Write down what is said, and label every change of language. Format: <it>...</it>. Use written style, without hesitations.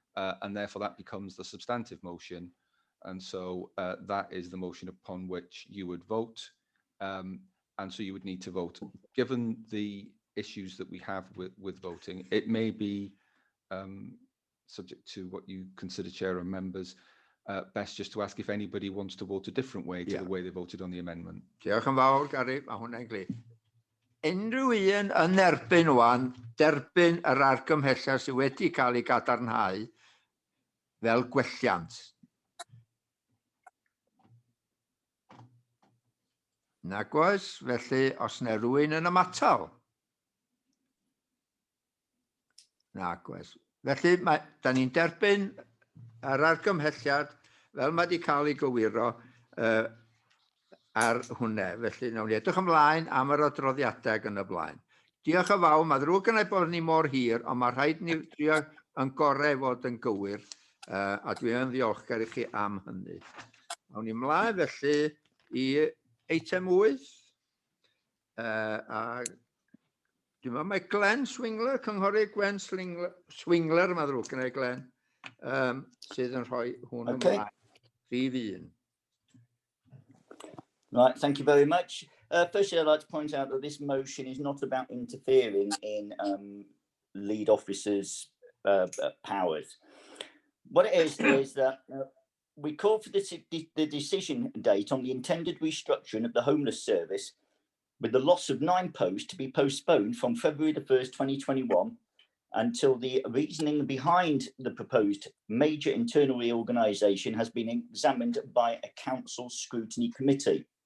<en>And therefore that becomes the substantive motion. And so that is the motion upon which you would vote. And so you would need to vote. Given the issues that we have with voting, it may be subject to what you consider, Chair and members, best just to ask if anybody wants to vote a different way to the way they voted on the amendment.</en> <cy>Diolch yn fawr, Gary, mae hwnna'n glir. Unrhyw un yn erbyn wan, derbyn yr argymhelliad sydd wedi cael ei gadarnhau fel gwelliant. Nag oes, felly os yna rhywun yn ymatal. Nag oes. Felly, da ni'n derbyn yr argymhelliad fel mae wedi cael ei gywiro ar hwnne. Felly, nawn ni edrych ymlaen am yr adroddiadau ac yn y blaen. Diolch yn fawr, mae ddrwg gennau bod ni mor hir, ond mae rhaid ni trio yn gorau fod yn gywir, a dwi'n ddiolchgar i chi am hynny. Nawn ni ymlaen felly i eitem 8. A dwi'n meddwl mae Glen Swingler, cynghorydd Gwen Swingler, mae ddrwg gennau Glen, sydd yn rhoi hwn ymlaen. Rhif 1.</cy> <en>Right, thank you very much. Firstly, I'd like to point out that this motion is not about interfering in lead officers' powers. What it is that we call for the decision date on the intended restructuring of the homeless service with the loss of 9 posts to be postponed from February the 1st, 2021 until the reasoning behind the proposed major internal reorganisation has been examined by a council scrutiny committee.</en>